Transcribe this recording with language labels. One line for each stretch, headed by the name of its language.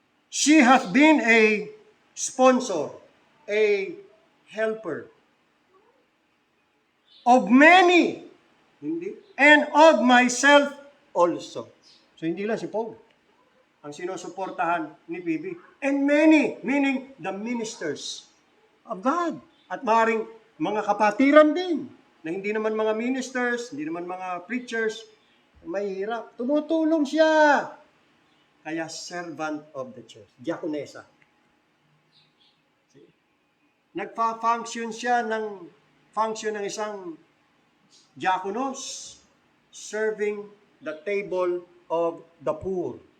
English: She has been a sponsor, a helper of many, and of myself also.
Filipino: So hindi lang si Paul ang sinusuportahan ni Phoebe.
English: And many, meaning the ministers of God.
Filipino: At maaaring mga kapatiran din, na hindi naman mga ministers, hindi naman mga preachers, may hirap. Tumutulong siya. Kaya servant of the church, diakonesa. Nagpa-function siya ng function ng isang diakonos,
English: serving the table of the poor.